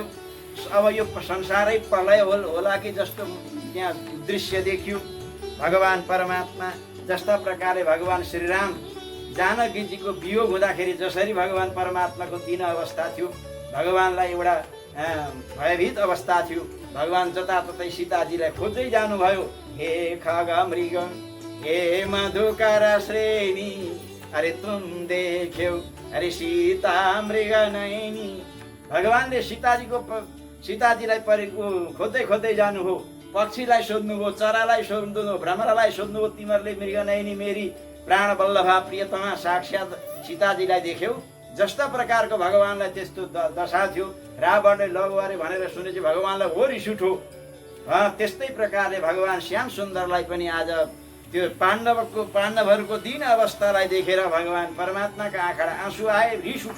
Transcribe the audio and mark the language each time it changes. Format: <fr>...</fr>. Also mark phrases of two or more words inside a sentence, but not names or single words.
<ne>अब यो संसारै प्रलय होला कि जस्तो त्यहाँ दृश्य देखियो। भगवान परमात्मा जस्ता प्रकारले भगवान श्रीराम जानकीजीको वियोग हुँदाखेरि जसरी भगवान परमात्माको दिन अवस्था थियो, भगवानलाई एउटा भयभीत अवस्था थियो। भगवान जताततै सीताजीलाई खोज्दै जानुभयो।</ne> <awa>हे खग मृग, हे मधुकर श्रेणी, अरे तुम देख्यौ अरे सीता मृग नैनी।</awa> <ne>भगवानले सीताजीलाई खोज्दै खोज्दै जानुभयो। पक्षीलाई सोध्नुभयो, चरालाई सोध्नुभयो, भ्रमरालाई सोध्नुभयो, तिमीहरूले मृग नैनी मेरी प्राण बल्लभा प्रियतमा साक्षात् सीताजीलाई देख्यौ। जस्ता प्रकारको भगवानलाई त्यस्तो दशा थियो। रावणले लगवारे भनेर सुनेपछि भगवानलाई हो रिस उठ्यो। त्यस्तै प्रकारले भगवान श्याम सुन्दरलाई पनि आज त्यो पाण्डवहरूको दीन अवस्थालाई देखेर भगवान परमात्माका आँखाबाट आँसु आए, रिस उठ्यो।</ne>